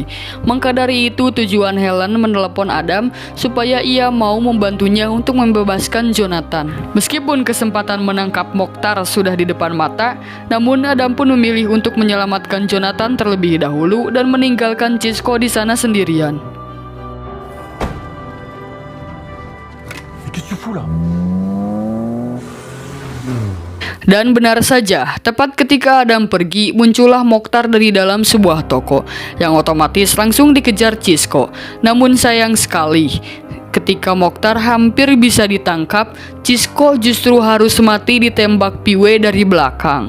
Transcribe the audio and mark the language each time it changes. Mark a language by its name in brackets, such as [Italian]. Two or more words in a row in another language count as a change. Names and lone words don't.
[Indonesian] Maka dari itu tujuan Helen menelepon Adam supaya ia mau membantunya untuk membebaskan Jonathan. Meskipun kesempatan menangkap Mokhtar sudah di depan mata, namun Adam pun memilih untuk menyelamatkan Jonathan terlebih dahulu dan meninggalkan Cisco di sana sendirian. [French] Qu'est-ce que tu fous là? [Indonesian] Dan benar saja, tepat ketika Adam pergi, muncullah Mokhtar dari dalam sebuah toko, yang otomatis langsung dikejar Cisco. Namun sayang sekali, ketika Mokhtar hampir bisa ditangkap, Cisco justru harus mati ditembak Piwe dari belakang.